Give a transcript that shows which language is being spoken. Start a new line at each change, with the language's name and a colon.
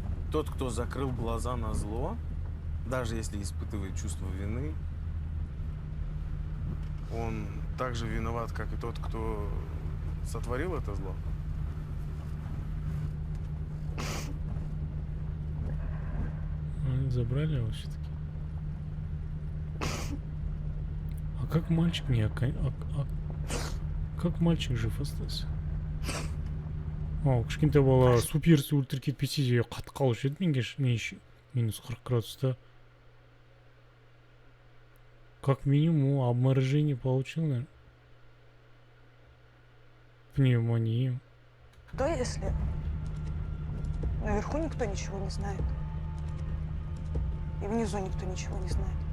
Russian: тот, кто закрыл глаза на зло, даже если испытывает чувство вины, он так же виноват, как и тот, кто сотворил это зло. Они забрали его все-таки. А как мальчик не как мальчик жив остался?
Kazakh: Кішкентай бала суперс ультра кетпесе де қатып қалушы еді мен минус 40 градуста.
Russian: Как минимум обморожение получил, наверное. Пневмонию. Что если наверху никто ничего не знает? И внизу никто ничего не знает.